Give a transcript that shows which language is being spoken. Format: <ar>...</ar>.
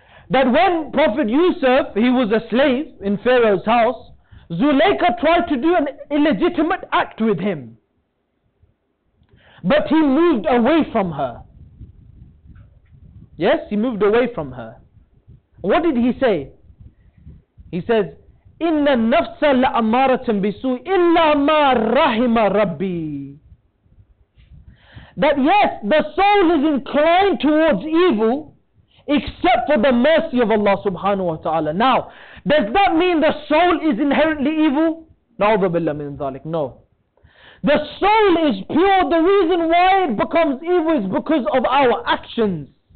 <en>That when Prophet Yusuf, he was a slave in Pharaoh's house, Zuleika tried to do an illegitimate act with him. But he moved away from her. Yes, he moved away from her. What did he say?</en> <ar>He says, إِنَّ النَّفْسَ لَأَمَّارَةً بِسُوءٍ إِلَّا مَا رَحِمَ رَبِّي.</ar> <en>that yes, the soul is inclined towards evil, except for the mercy of Allah subhanahu wa ta'ala. Now, does that mean the soul is inherently evil? Na'udhu billah min dhalik. No. The soul is pure. The reason why it becomes evil is because of our actions.</en>